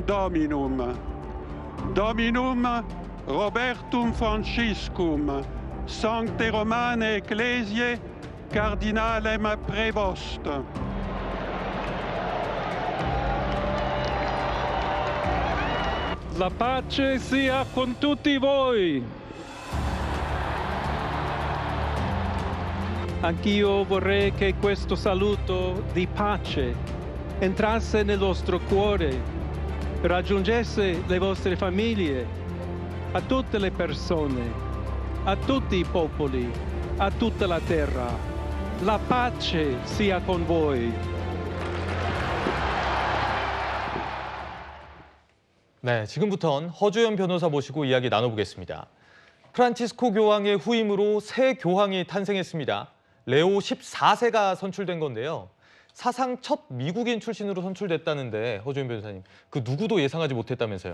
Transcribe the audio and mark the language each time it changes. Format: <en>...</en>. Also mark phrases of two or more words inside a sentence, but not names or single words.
<la>Dominum, Dominum Robertum Franciscum, Sancte Romane Ecclesiae, Cardinalem Prevost.</la> <it>La pace sia con tutti voi. Anch'io vorrei che questo saluto di pace entrasse nel vostro cuore, raggiungesse le vostre famiglie, a tutte le persone, a tutti i popoli, a tutta la terra. La pace sia con voi.</it> <ko>네, 지금부터는 허주연 변호사 모시고 이야기 나눠보겠습니다. 프란치스코 교황의 후임으로 새 교황이 탄생했습니다. 레오 14세가 선출된 건데요. 사상 첫 미국인 출신으로 선출됐다는데 허주연 변호사님, 그 누구도 예상하지 못했다면서요.</ko>